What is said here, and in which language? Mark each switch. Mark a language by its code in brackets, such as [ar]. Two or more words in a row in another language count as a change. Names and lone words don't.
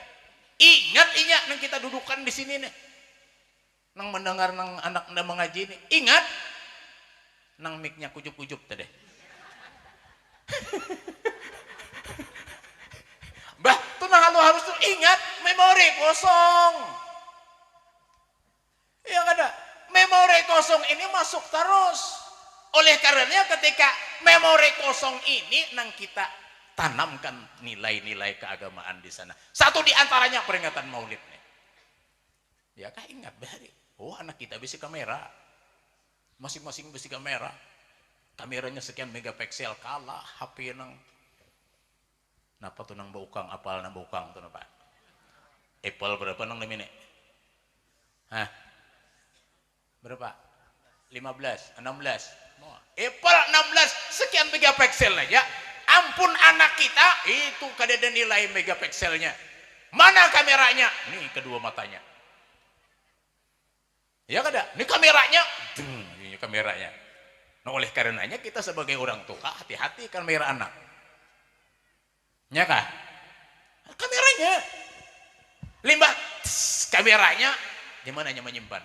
[bjn] Ingat nang kita dudukan di sini nih. Nang mendengar nang anak anda mengaji nih. Ingat nang miknya kujup-kujup tadi. Bah, tuh nah harus tuh ingat memori kosong. Ya kada, [id] memori kosong ini masuk terus. Oleh karenanya ketika memori kosong ini nang kita tanamkan nilai-nilai keagamaan di sana. Satu di antaranya peringatan Maulid nih. [bjn] Ya kah ingat bahari. Oh anak kita bisi kamera. Masing-masing bisi kamera. Kameranya sekian megapiksel kalah HP nang napa tuh nang baukang apal nang baukang tuh napa Apple berapa nang namanya hah berapa 15 16 Apple 16 sekian megapiksel aja ampun anak kita itu kada ada nilai megapikselnya mana kameranya nih kedua matanya [id] ya kada ini kameranya ini kameranya nah oleh karenanya kita sebagai orang tua hati-hati kamera anak nya kah? Kameranya. [bjn] Limbah kameranya di mananya menyimpan?